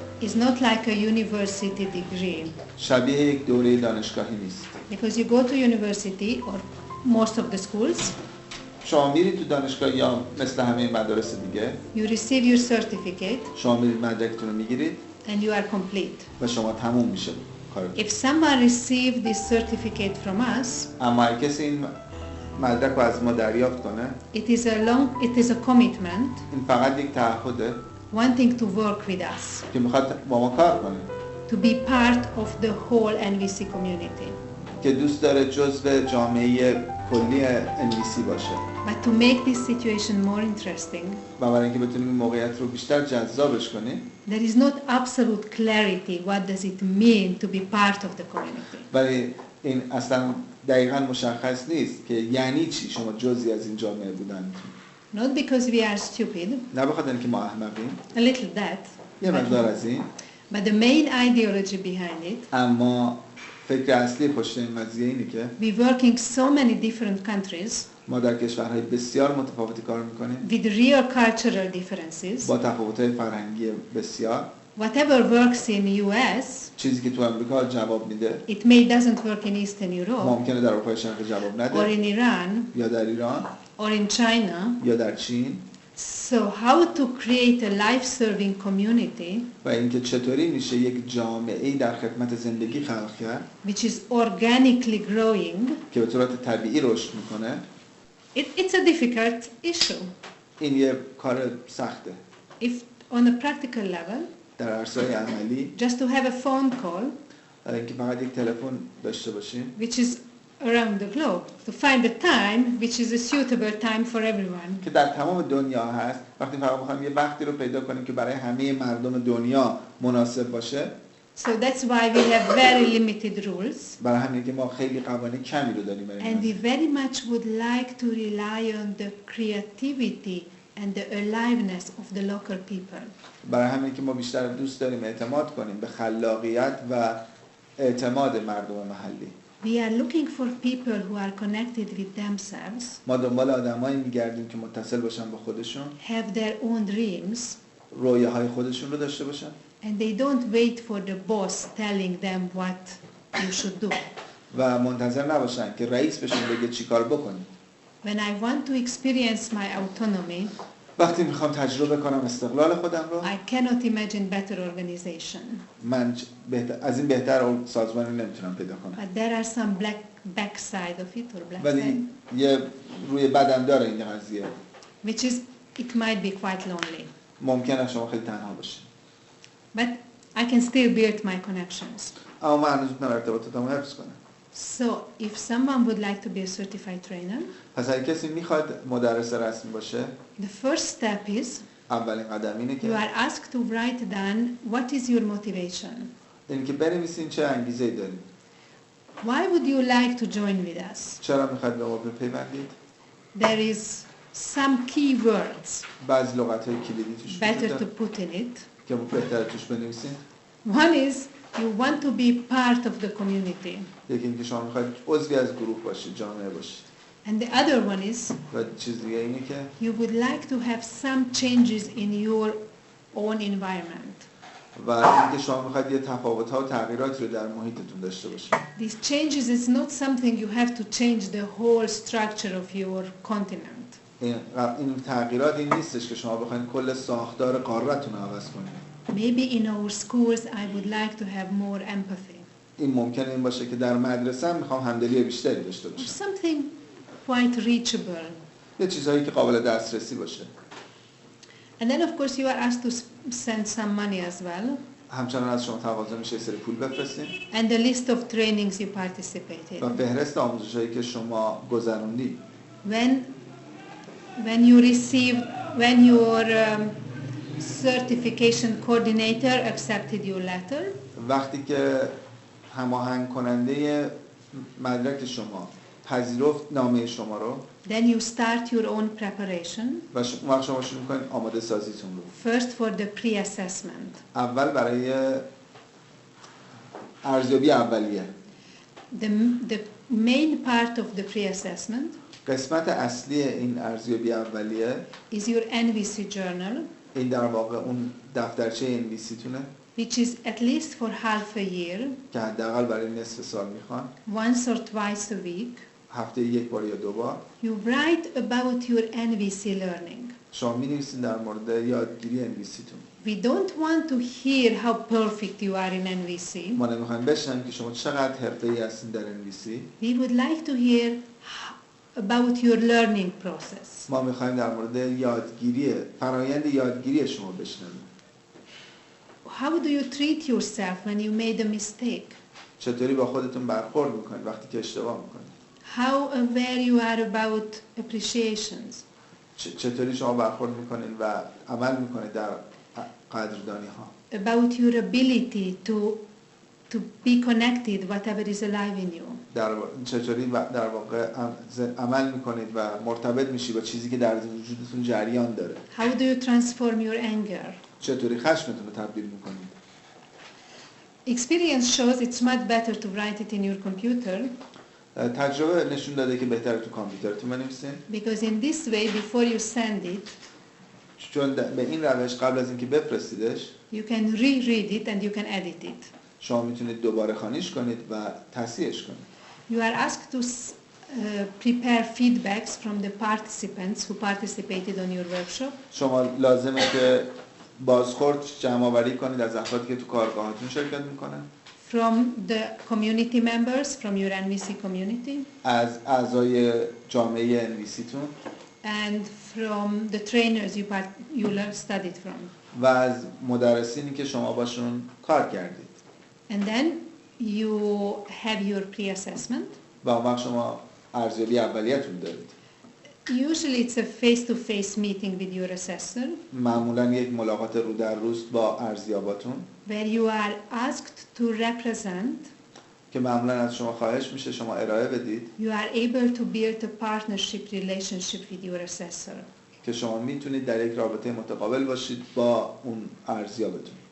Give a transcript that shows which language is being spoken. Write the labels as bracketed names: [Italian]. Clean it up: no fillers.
[English] is not like a university degree. [Persian] شبیه یک دوره دانشگاهی نیست. [English] Because you go to university or most of the schools, [Persian] شما میرید تو دانشگاه یا مثل همه مدارس دیگه [English] you receive your certificate [Persian] شما میرید مدرکتون رو میگیرید [English] and you are complete. [Persian] و شما تموم میشه کارتون. [English] If someone received this certificate from us, [Persian] اما اگه کسی این مدرک رو از ما دریافت کنه [English] it is a commitment [Persian] این فقط یک تعهده [English] wanting to work with us, [Persian] که میخواد با ما کار کنه، [English] to be part of the whole NVC community, [Persian] که دوست داره جزء جامعه کلی NVC باشه [English] but to make this situation more interesting, [Persian] و برای اینکه بتونیم این موقعیت رو بیشتر جذابش کنیم [English] there is not absolute clarity what does it mean to be part of the community. [Persian] ولی این اصلا دقیقاً مشخص نیست که یعنی چی شما جزئی از این جامعه بودن. [English] Not because we are stupid, [Persian] نه بخاطر اینکه ما احمقیم، [English] a little that, [Persian] یه مقدار از این، [English] but the main ideology behind it, [Persian] اما فکر اصلی پشت این قضیه اینه که [English] we work in so many different countries [Persian] ما در کشورهای بسیار متفاوتی کار میکنیم [English] with real cultural differences. [Persian] با تفاوت‌های فرهنگی بسیار. [English] Whatever works in US, [Persian] چیزی که تو آمریکا جواب میده [English] it doesn't work in Eastern Europe, [Persian] ممکنه در اروپای شرقی جواب [English] or [Persian] نده [English] in Iran, [Persian] یا در ایران [English] or in China. [Persian] یا در چین. [English] So how to create a life-serving community [Persian] و اینکه چطوری میشه یک جامعه‌ای در خدمت زندگی خلق کرد [English] which is organically growing, [Persian] که به صورت طبیعی رشد میکنه. [English] it's a difficult issue. [Persian] این یه کار سخته. [English] If on a practical level, [Persian] در عرصه‌های عملی [English] just to have a phone call, [Persian] اینکه فقط یک تلفن داشته باشیم [English] which is around the globe, to find a time which is a suitable time for everyone. [Persian] که در تمام دنیا هست، وقتی فقط بخوایم یه وقتی رو پیدا کنیم که برای همه مردم دنیا مناسب باشه. [English] So that's why we have very limited rules, [Persian] برای همین که ما خیلی قوانین کمی رو داریم برای [English] and we [Persian] این. [English] very much would like to rely on the creativity and the aliveness of the local people. [Persian] برای همین که ما بیشتر دوست داریم اعتماد کنیم به خلاقیت و اعتماد مردم محلی. [English] We are looking for people who are connected with themselves, [Persian] ما دنبال آدمایی میگردیم که متصل باشن با خودشون، [English] have their own dreams, [Persian] رویاهای خودشون رو داشته باشن [English] and they don't wait for the boss telling them what you should do. [Persian] و منتظر نباشن که رئیس بهشون بگه چیکار بکنید. [English] When I want to experience my autonomy, [Persian] وقتی میخوام تجربه کنم استقلال خودم رو، [English] I cannot imagine better organization. [Persian] من از این بهتر سازمانی نمیتونم پیدا کنم. [English] But there are some back side of it, or black [Persian] ولی [English] side, [Persian] یه روی بدن داره این قضیه. [English] which is it might be quite lonely. [Persian] ممکنه شما خیلی تنها باشید. [English] But I can still build my connections. [Persian] اما من هنوز میتونم ارتباطاتمو حفظ کنم. [English] So if someone would like to be a certified trainer, [Persian] پس اگه کسی میخواد مدرس رسمی باشه، [English] the first step is [Persian] اولین قدم اینه [English] you [Persian] که [English] are asked to write down what is your motivation. [Persian] اینکه بنویسین چه انگیزه‌ای دارید. [English] Why would you like to join with us? [Persian] چرا میخواید به ما بپیوندید؟ [English] There is some key words [Persian] بعضی لغت‌های کلیدی توش [English] better [Persian] وجود [English] to [Persian] داره [English] put in it. [Persian] که بهتره توش بنویسین. [English] One is you want to be part of the community, [Persian] یکی اینکه شما میخواید عضوی از گروه باشید، جامعه باشید. [English] and the other one is [Persian] و چیز دیگه اینه که [English] you would like to have some changes in your own environment. [Persian] و اینکه شما میخواید یه تفاوت‌ها و تغییراتی رو در محیطتون داشته باشید. [English] These changes is not something you have to change the whole structure of your continent. [Persian] این تغییرات این نیستش که شما بخواید کل ساختار قاره‌تون رو عوض کنید. [English] Maybe in our schools I would like to have more empathy. [Persian] این ممکنه این باشه که در مدرسه میخوام همدلی بیشتری داشته [English] Or [Persian] باشم. [English] something quite reachable. [Persian] یه چیزهایی که قابل دسترسی باشه. [English] And then of course you are asked to send some money as well. [Persian] همچنان از شما تقاضا میشه سری پول بفرستین. [English] And the list of trainings you participated. [Persian] و فهرست آموزش‌هایی که شما گذروندید. [English] When you received, when your certification coordinator accepted your letter, [Persian] وقتی که هماهنگ کننده مدرک شما پذیرفت نامه شما رو، [English] then you start your own preparation. [Persian] و وقت شما شروع می‌کنید آماده سازیتون رو. [English] First for the pre-assessment. [Persian] اول برای ارزیابی اولیه. [English] The main part of the pre-assessment [Persian] قسمت اصلی این ارزیابی اولیه [English] is your NVC journal. [Persian] این در واقع اون دفترچه انویسیتونه [English] which is at least for half a year, [Persian] که حداقل برای نصف سال میخوان. [English] once or twice a week. [Persian] هفته یک بار یا دو بار. [English] You write about your NVC learning. [Persian] شما می‌نویسید در مورد یادگیری انویسیتون. [English] We don't want to hear how perfect you are in NVC. [Persian] ما نمیخوایم بشنویم که شما چقدر حرفه‌ای هستین در انویسی. [English] We would like to hear about your learning process. [Persian] ما میخوایم در مورد یادگیری، فرآیند یادگیری شما بشنویم. [English] How do you treat yourself when you made a mistake? [Persian] چطوری با خودتون برخورد میکنید وقتی که اشتباه میکنید؟ [English] How aware you are about appreciations? [Persian] چطوری شما برخورد میکنید و عمل میکنید در قدردانی ها؟ [English] About your ability to be connected whatever is alive in you. [Persian] چطوری در واقع عمل میکنید و مرتبط میشی با چیزی که در وجودتون جریان داره؟ [English] How do you transform your anger? [Persian] چطوری خشمتون رو تبدیل میکنید؟ [English] Experience shows it's much better to write it in your computer. [Persian] تجربه نشون داده که بهتره تو کامپیوترتون بنویسین. [English] Because in this way, before you send it, [Persian] چون به این روش قبل از اینکه بفرستیدش [English] you can reread it and you can edit it. [Persian] شما میتونید دوباره خوانیش کنید و تصحیحش کنید. [English] You are asked to prepare feedbacks from the participants who participated on your workshop. [Persian] شما لازمه که بازخورد جمع آوری کنید از افرادی که تو کارگاهاتون شرکت میکنن. [English] From the community members, from your NVC community. [Persian] از اعضای جامعه انویسیتون. [English] And from the trainers you studied from. [Persian] و از مدرسینی که شما باشون کار کردید. [English] And then you have your pre-assessment. [Persian] و اون وقت شما ارزیابی اولیه‌تون دارید. [English] Usually it's a face-to-face meeting with your assessor. [Persian] معمولاً یک ملاقات رو در روز با ارزیاباتون. [English] Where you are asked to represent. [Persian] که معمولاً از شما خواهش میشه شما ارائه بدید. [English] You are able to build a partnership relationship with your assessor. [Persian] که شما میتونید در یک رابطه متقابل باشید با اون ارزیابتون.